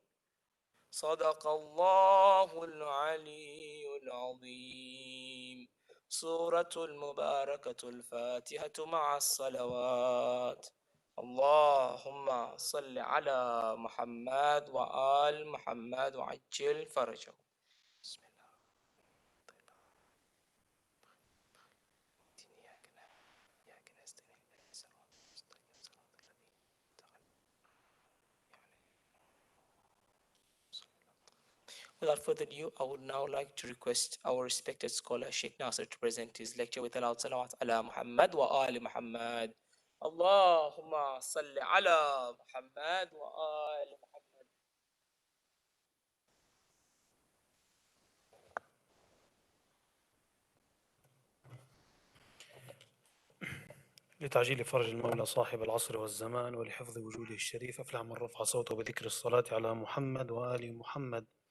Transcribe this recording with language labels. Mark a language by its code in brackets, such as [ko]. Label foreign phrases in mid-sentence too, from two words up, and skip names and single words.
[ar] صدق الله العلي العظيم. سورة المباركة الفاتحة مع الصلوات. اللهم صل على محمد وآل محمد وعجل فرجه. بسم الله. [en] Without further ado, I would now like to request our respected scholar Sheikh Nasser to present his lecture with a loud [ar] صلوات على محمد وآل محمد. اللهم صل على محمد وآل محمد. لتعجيل فرج المولى صاحب العصر والزمان ولحفظ وجوده الشريف أفلح من رفع صوته بذكر الصلاة على محمد وآل محمد.